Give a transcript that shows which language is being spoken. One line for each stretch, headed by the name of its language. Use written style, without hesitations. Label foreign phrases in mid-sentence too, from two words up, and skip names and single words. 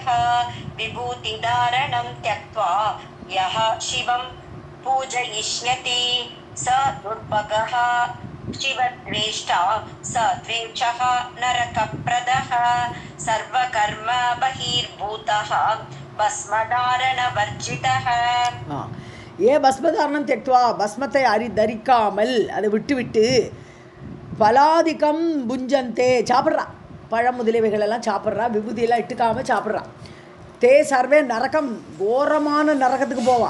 Sanskrit: विभूतिधारणं त्यक्त्वा यः शिवं पूजयिष्यति स दुर्भगः शिवद्वेष्टा स द्वेषः नरकप्रदः सर्वकर्म बहिर्भूतः भस्मधारणवर्जितः. ये भस्मधारणं त्यक्त्वा,
Tamil: பஸ்மத்தை தரிக்காமல் அதை விட்டு விட்டு
Sanskrit: फलादिकं भुञ्जन्ते
Tamil: சாப்பிட்றா, பழம் முதலியவைகளெல்லாம் சாப்பிட்றா, விபூதியெல்லாம் இட்டுக்காமல் சாப்பிட்றா.
Sanskrit: ते सर्वे नरकम्,
Tamil: கோரமான நரகத்துக்கு போவான்.